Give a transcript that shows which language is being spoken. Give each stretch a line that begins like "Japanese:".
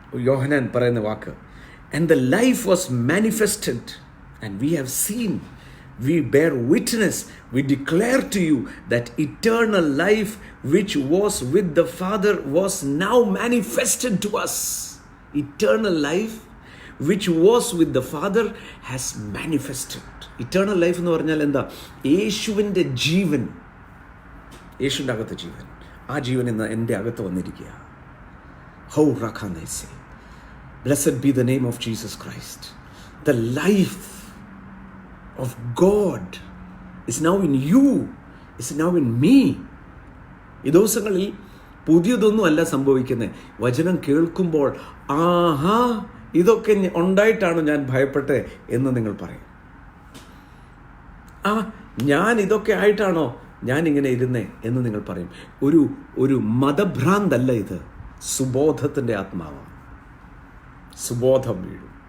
Malayalam: യോഹന്നാൻ പറയുന്ന വാക്ക്,
English: and the life was manifested and we have seen, we bear witness, we declare to you that eternal life which was with the Father was now manifested to us. Eternal life which was with the Father has manifested.
Malayalam: Eternal life എന്ന് പറഞ്ഞാൽ എന്താ? യേശുവിൻ്റെ ജീവൻ, യേശുവിൻ്റെ അകത്ത് ജീവൻ. ആ ജീവൻ ഇന്ന് എൻ്റെ അകത്ത് വന്നിരിക്കുക.
English: ഹൗ റഖാനേസെ, blessed be the name of Jesus Christ. The life of God is now in you, is now in me.
Malayalam: ഈ ദിവസങ്ങളിൽ പുതിയതൊന്നും അല്ല സംഭവിക്കുന്നത്. വചനം കേൾക്കുമ്പോൾ ആഹാ ഇതൊക്കെ ഉണ്ടായിട്ടാണ് ഞാൻ ഭയപ്പെട്ടത് എന്ന് നിങ്ങൾ പറയും. ഞാൻ ഇതൊക്കെ ആയിട്ടാണോ ഞാൻ ഇങ്ങനെ ഇരുന്നേ എന്ന് നിങ്ങൾ പറയും. ഒരു മതഭ്രാന്തല്ല ഇത്, സുബോധത്തിൻ്റെ ആത്മാവാണ്. സുബോധം വീഴും.